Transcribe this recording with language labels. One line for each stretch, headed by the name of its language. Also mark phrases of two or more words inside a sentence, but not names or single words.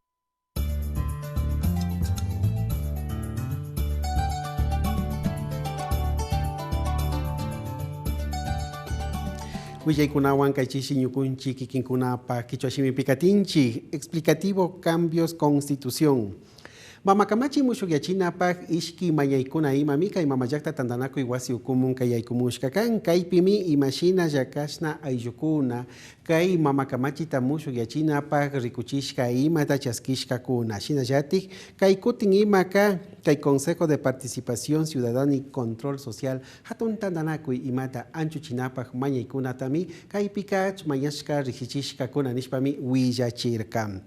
Spanish: Explicativo cambios constitución.
Quechua: Mamakamachi mushugachinapag ishki mañaykuna imamika y mamayakta tandanaku iwasi ukumun kayaykumushkakan kaypimi imashina yakashna ayllukuna kay mamakamachi mushugachinapag rikuchishka imata chaskishkakuna shinallatik kay kutin imaka kay Consejo de Participación Ciudadana y Control Social hatun tandanaku imata anchuchinapag mañaykunatami kaypikach mayashka rikichishkakuna nishpami willachirkam.